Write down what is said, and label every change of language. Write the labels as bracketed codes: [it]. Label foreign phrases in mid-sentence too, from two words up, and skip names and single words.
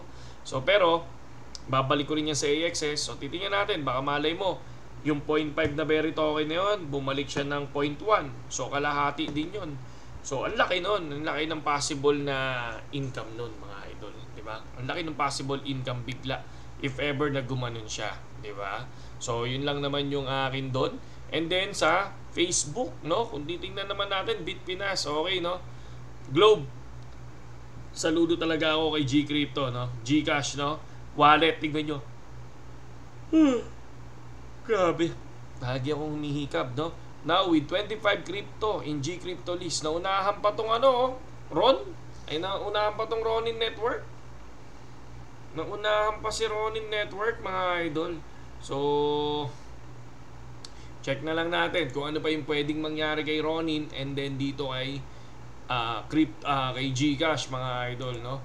[tl] So, pero, babalik ko rin yan sa AXS. So, titingnan natin. Baka malay mo, yung 0.5 na berry token na yun, bumalik siya ng 0.1. So, kalahati din yun. So, ang laki nun. Ang laki ng possible na income nun, mga idol. Diba? Ang laki ng possible income bigla [en] if ever [tl] na gumanon siya. Diba? So, yun lang naman yung akin doon. [en] And then, [tl] sa Facebook, no? Kung titingnan naman natin, Bitpinas, okay, no? Globe. Saludo talaga ako kay Gcrypto, no? Gcash, no? Wallet, tingnan nyo. Grabe. Lagi akong humihikab, no? [en] Now, with 25 crypto in Gcrypto list, [tl] naunahan pa tong ano, Ron? Ay, naunahan pa tong Ronin Network. Naunahan pa si Ronin Network, mga idol. So, check na lang natin kung ano pa yung pwedeng mangyari kay Ronin [en] and then [tl] dito kay kay Gcash, mga idol, no?